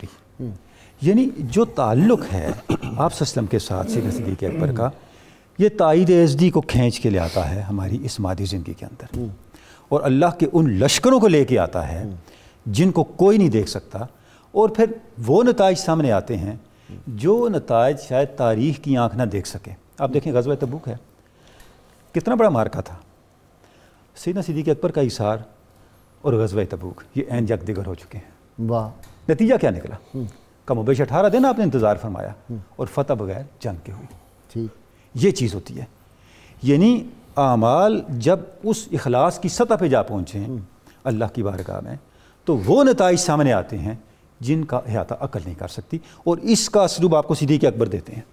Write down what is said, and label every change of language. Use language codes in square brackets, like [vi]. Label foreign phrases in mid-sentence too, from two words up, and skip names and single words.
[ur] یعنی جو تعلق ہے آپ صلی اللہ علیہ وسلم کے ساتھ سیدنا صدیق اکبر کا، یہ تائید ازدی کو کھینچ کے لے آتا ہے ہماری اس مادی زندگی کے اندر، اور اللہ کے ان لشکروں کو لے کے آتا ہے جن کو کوئی نہیں دیکھ سکتا، اور پھر وہ نتائج سامنے آتے ہیں جو نتائج شاید تاریخ کی آنکھ نہ دیکھ سکے۔ آپ دیکھیں غزوہ تبوک ہے، کتنا بڑا مارکا تھا، سیدنا صدیق اکبر کا احصار اور غزوہ تبوک یہ عین [fa] یک دیگر [ur] ہو چکے ہیں۔ واہ۔ نتیجہ کیا نکلا؟ کم و بیش 18 دن آپ نے انتظار فرمایا اور فتح بغیر جنگ کے ہوئی۔ ٹھیک۔ یہ چیز ہوتی ہے، یعنی اعمال جب اس اخلاص کی سطح پہ جا پہنچیں اللہ کی بارگاہ میں تو وہ نتائج سامنے آتے ہیں جن کا احاطہ عقل نہیں کر سکتی، اور اس کا اسلوب آپ کو صدیق اکبر دیتے ہیں۔